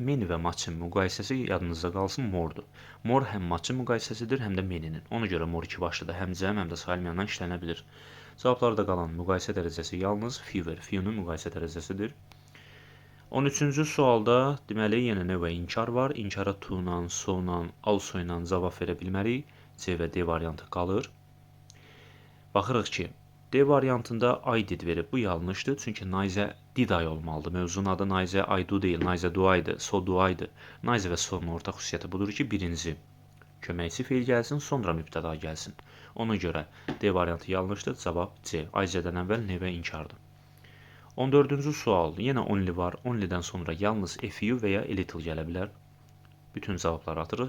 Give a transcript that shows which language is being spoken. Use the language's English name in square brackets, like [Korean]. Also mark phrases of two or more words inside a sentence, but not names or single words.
[Azerbaijani] Many və much-ın müqayisəsi yadınızda qalsın more-dur. More həm much-ın müqayisəsidir, həm də many-nin. Ona görə more iki başlıdır. Həm cəm, həm də sayılmayandan işlənə bilir. Cavablarda qalan müqayisə dərəcəsi yalnız fewer. Few-nun müqayisə dərəcəsidir. 13-cü sualda deməli yenə növ və inkar var. İnkara to-la, so-la, also ilə cavab verə bilmərik. C və D variantı qalır. Baxırıq ki, D variantında [English] I did [Azerbaijani] verib. Bu yanlışdır. Çünki [English] Naize did I [Azerbaijani] olmalıdır. Mövzunun adı [English] Naize I do [Azerbaijani] deyil. [English] Naize do I- [Azerbaijani] dır. [English] So do I- [Azerbaijani] dır. Naize və so-nun ortaq xüsusiyyəti budur ki, birinci köməkçi feil gəlsin, sonra mübtəda gəlsin. Ona görə D variantı yanlışdır. Cavab C. IC-dən əvvəl növ və inkardır. 14-cü sual. Yenə only var. Only-dən sonra yalnız [English] a few [Azerbaijani] və ya [English] a little [Azerbaijani] gələ bilər. Bütün cavabları atırıq.